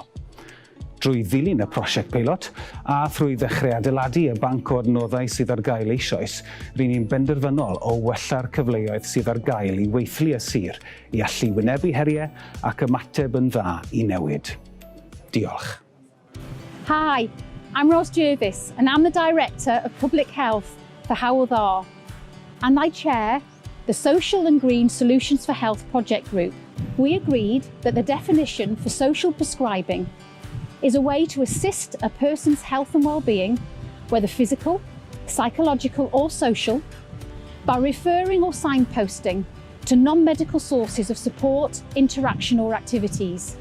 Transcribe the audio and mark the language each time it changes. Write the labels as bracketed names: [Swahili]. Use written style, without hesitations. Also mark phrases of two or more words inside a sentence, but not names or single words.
[Welsh] Drwy ddilyn y prosiect peilot a thrwy ddechrau adeiladu y banc o adnoddau sydd ar gael eisoes, rydyn ni'n benderfynol o wella'r cyfleoedd sydd ar gael I weithlu y sir I allu wynebu heriau ac ymateb yn dda I newid. Diolch. [English] Hi, I'm Rose Jervis and I'm the Director of Public Health for Hywel Dda, and I chair the Social and Green Solutions for Health Project Group. We agreed that the definition for social prescribing is a way to assist a person's health and well-being, whether physical, psychological or social, by referring or signposting to non-medical sources of support, interaction or activities.